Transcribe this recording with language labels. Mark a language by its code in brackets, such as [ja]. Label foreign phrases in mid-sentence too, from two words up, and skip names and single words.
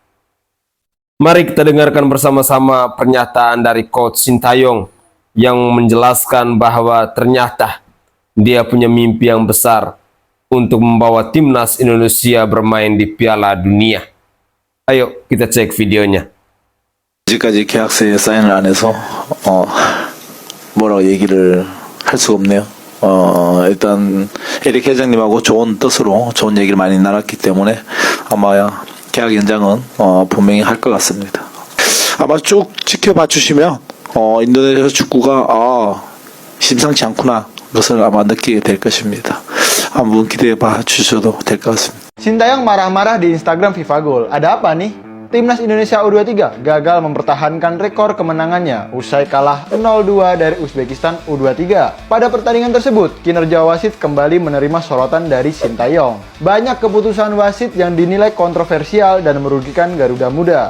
[id] Mari kita dengarkan bersama-sama pernyataan dari Coach Sintayong yang menjelaskan bahwa ternyata dia punya mimpi yang besar untuk membawa timnas Indonesia bermain di Piala Dunia. Ayo kita cek videonya. [ko] 아직까지 계약서에 사인을 안 해서 뭐라고 얘기를 할 수가 없네요. 일단 에릭 회장님하고 좋은 뜻으로 좋은 얘기를 많이 나눴기 때문에 아마 계약 연장은 분명히 할 것 같습니다. 아마 쭉 지켜봐 주시면 인도네시아 축구가 심상치 않구나 그것을 아마 느끼게 될 것입니다. 한번 기대해 봐 주셔도 될 것 같습니다. [id] Sintayong marah-marah di Instagram FIFA Goal. Ada apa nih? Timnas Indonesia U23 gagal mempertahankan rekor kemenangannya usai kalah 0-2 dari Uzbekistan U23. Pada pertandingan tersebut, kinerja wasit kembali menerima sorotan dari Sintayong. Banyak keputusan wasit yang dinilai kontroversial dan merugikan Garuda Muda.